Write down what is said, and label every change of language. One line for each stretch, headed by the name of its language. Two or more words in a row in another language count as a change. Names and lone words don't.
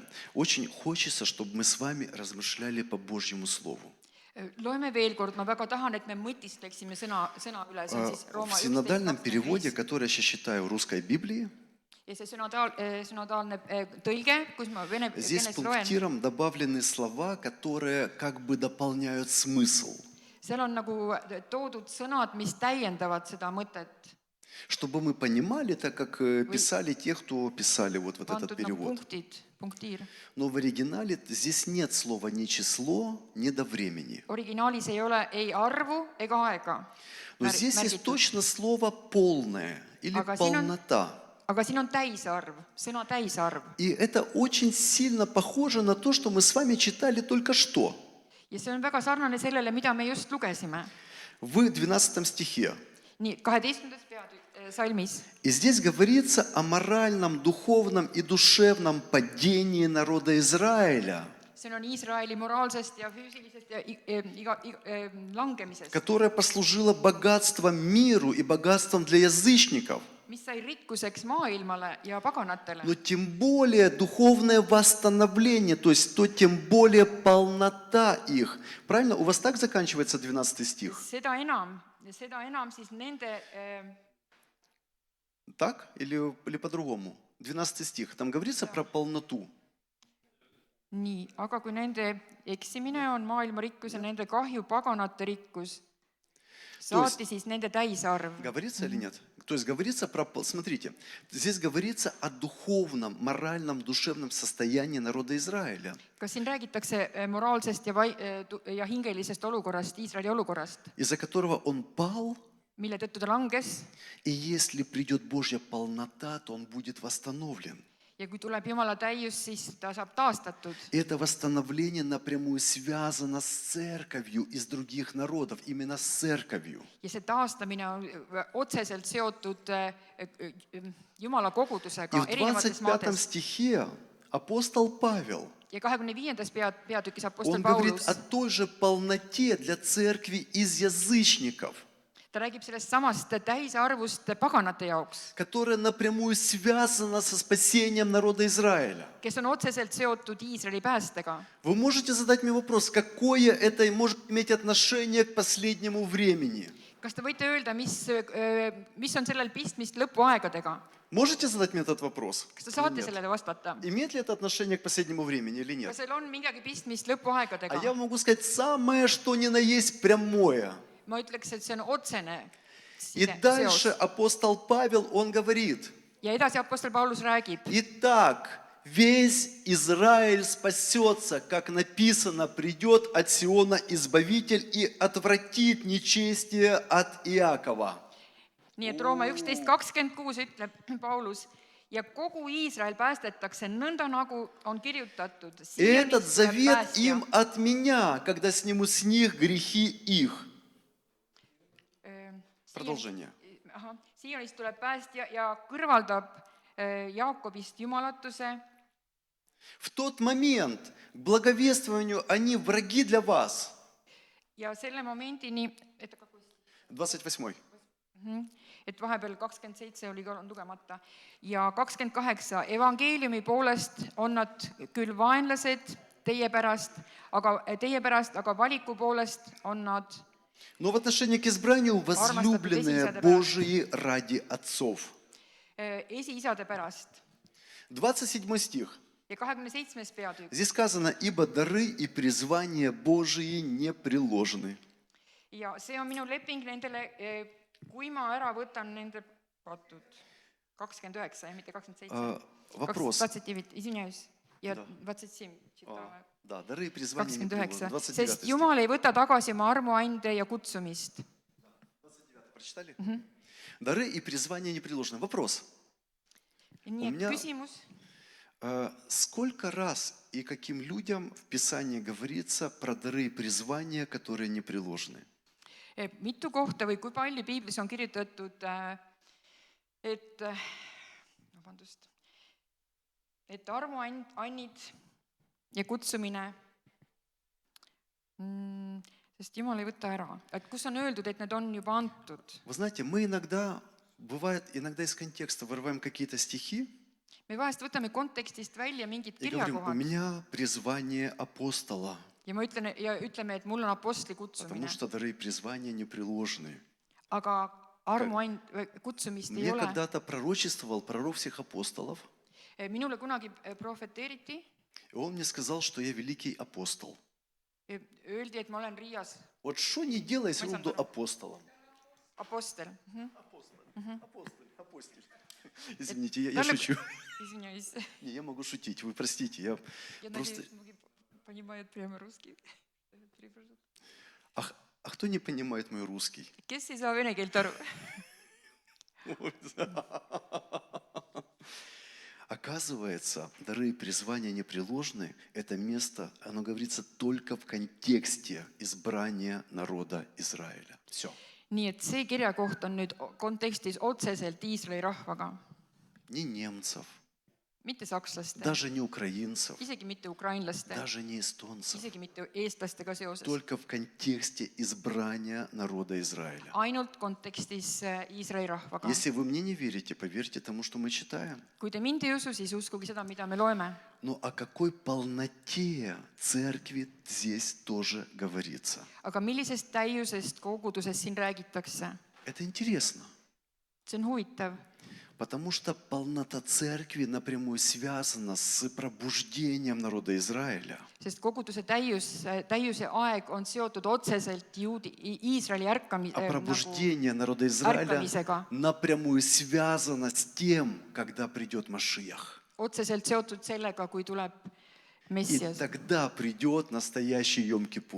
Russian: Очень хочется, чтобы мы с вами размышляли по Божьему Слову.
Estonian: Loeme veel kord, ma väga tahan, et me mõtiskleksime sõna üle, see on siis
Russian: В
Estonian: Rooma
Russian: синодальном переводе, 11:25. который я сейчас читаю в русской Библии,
Estonian: Ja see synodaalne tõlge, kus ma vene
Russian: здесь
Estonian: keeles loen,
Russian: пунктиром добавлены слова, которые как бы дополняют смысл.
Estonian: seal on nagu toodud sõnad, mis täiendavad seda mõtet.
Russian: Чтобы мы понимали, так как писали те, кто писали вот этот
Estonian: pandud nagu
Russian: перевод.
Estonian: punktid , punktiir .
Russian: Но в оригинале здесь нет слова ни число, ни до времени.
Estonian: originaalis ei ole ei arvu ega aega
Russian: Но здесь есть
Estonian: märgitud ,
Russian: точно слово полное или
Estonian: Aga siin on-
Russian: полнота.
Estonian: aga siin on täisarv , sõna täisarv
Russian: И это очень сильно похоже на то, что мы с вами читали только что.
Estonian: ja see on väga sarnane sellele , mida me just lugesime .
Russian: В 12 стихе.
Estonian: nii , 12. salmis
Russian: И здесь говорится о моральном, духовном и душевном падении народа Израиля,
Estonian: see on Iisraeli moraalsest ja füüsilisest ja langemisest ,
Russian: которое послужило богатством миру и богатством для язычников,
Estonian: mis sai rikkuseks maailmale ja paganatele .
Russian: но тем более духовное восстановление, то есть то тем более полнота их. Правильно? У вас так заканчивается 12 стих?
Estonian: seda enam siis nende
Russian: Так? Или по-другому? 12 стих. Там говорится про полноту.
Estonian: nii , aga kui nende eksimine on maailma rikkus ja nende kahju paganate rikkus , saati siis nende täisarv .
Russian: Говорится или нет? То есть говорится про... Смотрите, здесь говорится о духовном, моральном, душевном состоянии народа Израиля.
Estonian: kas siin räägitakse moraalsest ja hingelisest olukorrast , Iisraeli olukorrast ,
Russian: Из-за которого он пал,
Estonian: mille tõttu ta langes
Russian: и если придет Божья полнота, то он будет восстановлен.
Estonian: ja kui tuleb Jumala täius , siis ta saab taastatud .
Russian: И это восстановление напрямую связано с церковью из других народов, именно с церковью.
Estonian: ja see taastamine on otseselt seotud Jumala
Russian: И
Estonian: kogudusega
Russian: в
Estonian: erinevates 25 maades .
Russian: стихе апостол Павел,
Estonian: ja 25. peatükis Apostel
Russian: он говорит
Estonian: Paulus
Russian: о , той же полноте для церкви из язычников,
Estonian: ta räägib sellest samast täisarvust paganate jaoks ,
Russian: которая напрямую связана со спасением народа Израиля.
Estonian: kes on otseselt seotud Iisraeli päästega .
Russian: Вы можете задать мне вопрос, какое это может иметь отношение к последнему времени?
Estonian: kas te võite öelda , mis on sellel pistmist lõpuaegadega ?
Russian: Можете задать мне этот вопрос?
Estonian: kas te saate
Russian: Или нет?
Estonian: sellele vastata ?
Russian: Имеет ли это отношение к последнему времени или
Estonian: kas
Russian: нет?
Estonian: seal on midagi pistmist
Russian: А
Estonian: lõpuaegadega
Russian: я ? могу сказать самое, что ни на есть прямое.
Estonian: ma ütleks , et see on otsene
Russian: И дальше
Estonian: seos .
Russian: апостол Павел, он говорит,
Estonian: ja edasi Apostel Paulus räägib ,
Russian: итак, весь Израиль спасется, как написано, придет от Сиона Избавитель и отвратит нечестие от Иакова.
Estonian: nii et Rooma 11.26 ütleb Paulus ja kogu Iisrael päästetakse nõnda , nagu on kirjutatud .
Russian: И этот завет им от меня, когда сниму с них грехи их. Продолжение.
Estonian: Siionist tuleb päästja ja kõrvaldab Jaakobist jumalatuse
Russian: В тот момент к благовествованию они враги для вас.
Estonian: ja selle momendini , 28. et vahepeal 27 oli ka lugemata ja 28 evangeeliumi poolest on nad küll vaenlased teie pärast , aga valiku poolest on nad
Russian: Но в отношении к избранию возлюбленные Божии ради отцов.
Estonian: esiisade pärast .
Russian: 27 стих.
Estonian: ja 27. peatükk
Russian: Здесь сказано, ибо дары и призвания Божии не приложены.
Estonian: ja see on minu leping nendele , kui ma ära võtan nende patud . 29 , mitte 27 .
Russian: Вопрос. 29 , извиняюсь . ja Да. 27 читame . Да, дары и призвания не приложены. 29 , 29
Estonian: sest
Russian: стих.
Estonian: Jumal ei võta tagasi oma armuande ja kutsumist .
Russian: Прочитали? Дары и призвания не приложены. Вопрос.
Estonian: nii et
Russian: меня-
Estonian: küsimus ,
Russian: Сколько раз и каким людям в Писании говорится про дары и призвания, которые не приложены?
Estonian: mitu kohta või kui palju piiblis on kirjutatud , et , vabandust , et armuannid ja kutsumine , sest Jumal ei võta ära , et kus on öeldud , et need on juba antud .
Russian: Вы знаете, мы иногда, бывает, иногда из контекста вырываем какие-то стихи
Estonian: me vahest võtame kontekstist välja mingid
Russian: и говорим, у
Estonian: kirjakohad
Russian: меня призвание апостола,
Estonian: ja ütleme , et mul on apostli kutsumine
Russian: потому , что дары и призвания не приложены.
Estonian: aga kutsumist ei
Russian: Мне
Estonian: ole .
Russian: когда-то пророчествовал пророк всех апостолов,
Estonian: minule kunagi prohveteeriti ,
Russian: и он мне сказал, что я великий апостол.
Estonian: öeldi , et ma olen Riias
Russian: Вот что не делай, если
Estonian: Ma ei
Russian: буду
Estonian: saanud aru.
Russian: апостолом.
Estonian: apostel .
Russian: Апостоль. Извините, я
Estonian: Talle-
Russian: шучу. Извиняюсь. Не, я могу шутить, вы простите. Я Я просто... надеюсь, многие понимают прямо русский. А кто не понимает мой русский?
Estonian: Kes ei saa vene keelt aru?
Russian: Оказывается, дары и призвания непреложны. Это место, оно говорится только в контексте избрания народа Израиля. Все.
Estonian: Nii et see kirjakoht on nüüd kontekstis otseselt Iisraeli rahvaga,
Russian: Не немцев,
Estonian: mitte sakslaste,
Russian: даже не украинцев,
Estonian: isegi mitte ukrainlaste,
Russian: даже не эстонцев.
Estonian: isegi mitte eestlastega seoses.
Russian: Только в контексте избрания народа Израиля.
Estonian: Ainult kontekstis Iisraeli rahvaga.
Russian: Если вы мне не верите, поверьте тому, что мы читаем.
Estonian: Kui te mind ei usu, siis uskuge seda, mida me loeme.
Russian: Но о какой полноте церкви здесь тоже говорится.
Estonian: Aga millisest täiusest koguduses siin räägitakse?
Russian: Это интересно,
Estonian: See on huvitav,
Russian: потому что полнота церкви напрямую связана с пробуждением народа Израиля.
Estonian: sest koguduse täiuse aeg on seotud otseselt Iisraeli
Russian: А пробуждение народа Израиля
Estonian: ärkamisega.
Russian: напрямую связано с тем, когда придет Машиах.
Estonian: Otseselt seotud sellega, kui tuleb
Russian: И
Estonian: Messias.
Russian: тогда придет настоящий Йом-Кипур.